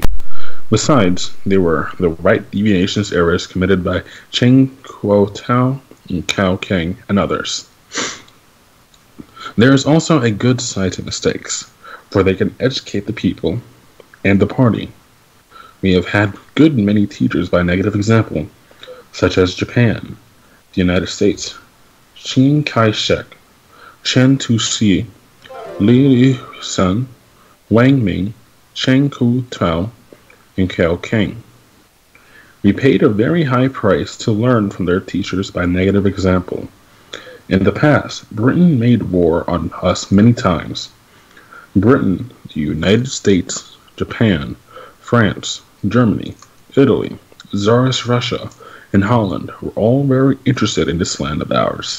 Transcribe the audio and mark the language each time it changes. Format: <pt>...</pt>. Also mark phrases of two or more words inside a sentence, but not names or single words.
<en>Besides, there were the right deviationist errors committed by Cheng Kuo-tao and Cao Kang and others. There is also a good side to mistakes, for they can educate the people and the party. We have had good many teachers by negative example, such as Japan, the United States, Chiang Kai-shek, Chen Tu-si, Li Sun, Wang Ming, Cheng Kuo-tao, and Cao Kang. We paid a very high price to learn from their teachers by negative example. In the past, Britain made war on us many times. Britain, the United States, Japan, France, Germany, Italy, Tsarist Russia, and Holland were all very interested in this land of ours.</en>